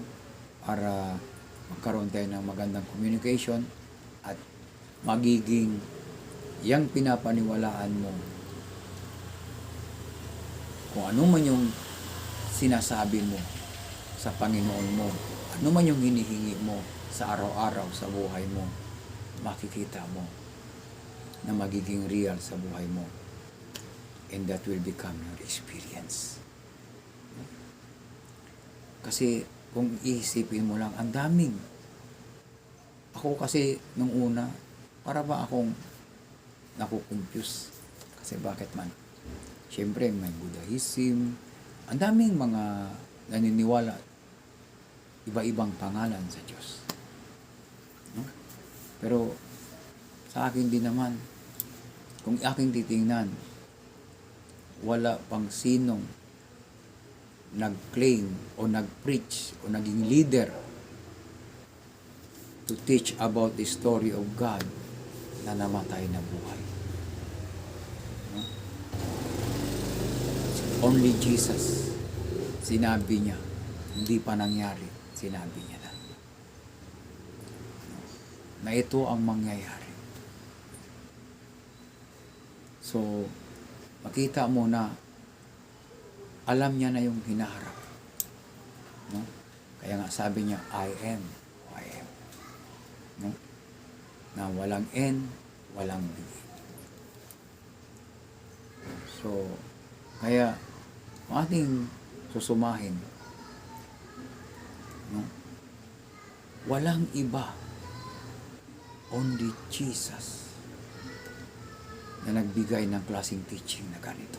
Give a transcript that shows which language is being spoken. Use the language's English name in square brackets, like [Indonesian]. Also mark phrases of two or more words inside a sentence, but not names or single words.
[Filipino] Para magkaroon tayo ng magandang communication at magiging yang pinapaniwalaan mo, kung ano man yung sinasabi mo sa Panginoon mo, ano man yung hinihingi mo sa araw-araw sa buhay mo, makikita mo na magiging real sa buhay mo, [English] and that will become your experience. [Filipino] Kasi kung iisipin mo lang, ang daming. Ako kasi nung una, para ba akong nakukonfuse? Kasi bakit man? Siyempre may Buddhism, ang daming mga naniniwala, iba-ibang pangalan sa Diyos, no? Pero sa akin din naman, kung aking titingnan, wala pang sinong nag-claim o nag-preach o naging leader [English] to teach about the story of God [Filipino] na namatay na buhay, no? [English] Only Jesus, [Filipino] sinabi niya, hindi pa nangyari, sinabi niya na ito ang mangyayari. So, makita mo na alam niya na yung hinaharap, no? Kaya nga sabi niya, [English] I am who I am, no? [Filipino] na walang end, walang bigay. So, kaya ating susumahin, no? Walang iba, [English] only Jesus [Filipino] na nagbigay ng klaseng teaching na ganito.